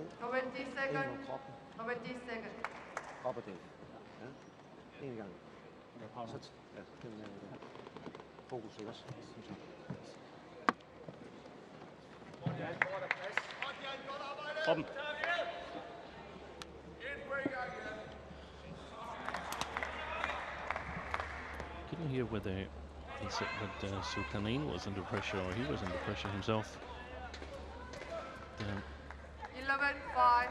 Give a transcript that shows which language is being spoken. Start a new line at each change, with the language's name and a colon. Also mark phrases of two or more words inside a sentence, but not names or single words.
English: 20
Danish: Ind
English: seconds.
Danish: over kroppen.
English: 20 seconds.
Danish: Op og dæk. Ja. En gang. Så ja, den der. Fokus, ikke også? Synes jeg. Kroppen.
English: Couldn't hear whether he said that ZULKARNAIN was under pressure or he was under pressure himself. 11-5.